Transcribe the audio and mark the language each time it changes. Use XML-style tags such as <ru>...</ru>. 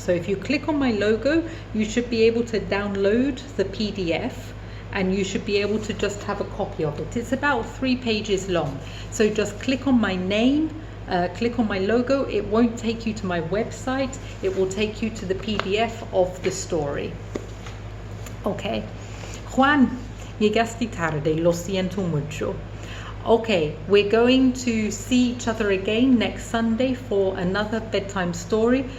<en>So if you click on my logo, you should be able to download the PDF and you should be able to just have a copy of it. It's about 3 pages long. So just click on my name, click on my logo. It won't take you to my website. It will take you to the PDF of the story. Okay.</en> <es>Juan, llegaste tarde, lo siento mucho.</es> <en>Okay, we're going to see each other again next Sunday for another bedtime story.</en>